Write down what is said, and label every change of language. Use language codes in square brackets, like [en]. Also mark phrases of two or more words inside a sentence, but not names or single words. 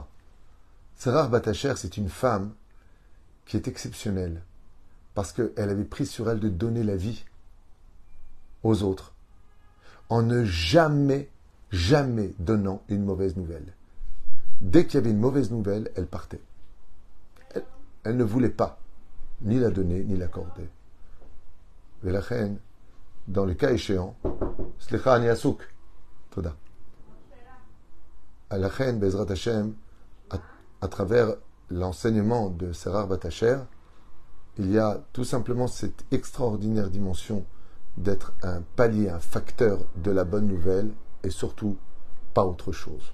[fr] Sarah Batacher, c'est une femme qui est exceptionnelle parce qu'elle avait pris sur elle de donner la vie aux autres en ne jamais donnant une mauvaise nouvelle. Dès qu'il y avait une mauvaise nouvelle, elle partait. Elle ne voulait pas ni la donner, ni l'accorder. Et la reine, dans le cas échéant, [he] סליחה אני עסוק. תודה. [fr] La reine, [he] בעזרת השם, [fr] à travers l'enseignement de Sarah Batacher, il y a tout simplement cette extraordinaire dimension d'être un palier, un facteur de la bonne nouvelle et surtout pas autre chose.